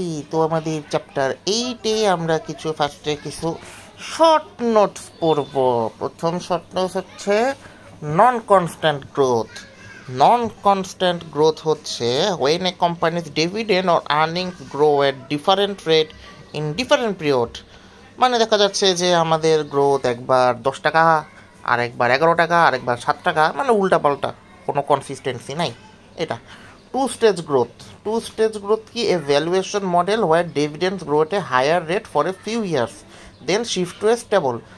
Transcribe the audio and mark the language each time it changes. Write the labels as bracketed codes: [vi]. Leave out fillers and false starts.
[bn] তো আমাদের চ্যাপ্টার 8-এ আমরা ফার্স্টে কিছু শর্ট নোটস পড়ব। প্রথম শর্ট নোটস হচ্ছে non constant growth. Non constant growth হচ্ছে [en] when a company's dividend or earnings grow at different rate in different period। [bn] মানে দেখা যাচ্ছে যে আমাদের গ্রোথ একবার 10 টাকা, আর একবার 11 টাকা, আর একবার 7 টাকা, মানে উল্টাপাল্টা, কোনো কনসিস্টেন্সি নাই এটা। [en] Two stage growth কি? A valuation model where dividends grow at a higher rate for a few years then shift to a stable.